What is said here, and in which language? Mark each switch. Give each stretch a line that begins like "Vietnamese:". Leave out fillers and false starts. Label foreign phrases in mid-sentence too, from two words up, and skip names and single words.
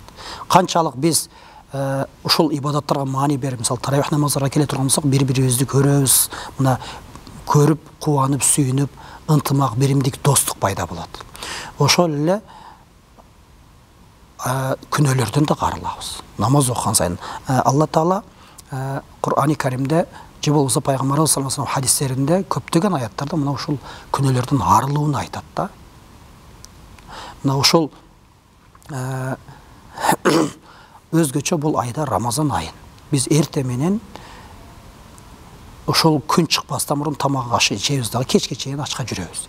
Kyrgyz: Канчалык биз ушул ибадаттарга маани берип, мисалы таравих намаздарга келе турган болсок, бири-бирибизди көрөбүз, мына көрүп, кубанып, сүйүнүп, ынтымак, биримдик, достук пайда болот. Ошол эле күнөөлөрдөн да карылабыз. Намаз окуган сайын
Arabic: الله تعالى
Kyrgyz: Кур'ани Каримде же болбосо пайгамбарыбыз
Arabic: صلى الله عليه وسلم
Kyrgyz: хадистеринде көптөгөн аяттарда мына ушул күнөөлөрдүн арылууну айтат да. Мына ушул өзгөчө бул айда Рамазан айын биз эрте менен ошол күн чыкпастан мурун тамак аш жейбиз дагы, кечке чейин ачка жүрөбүз.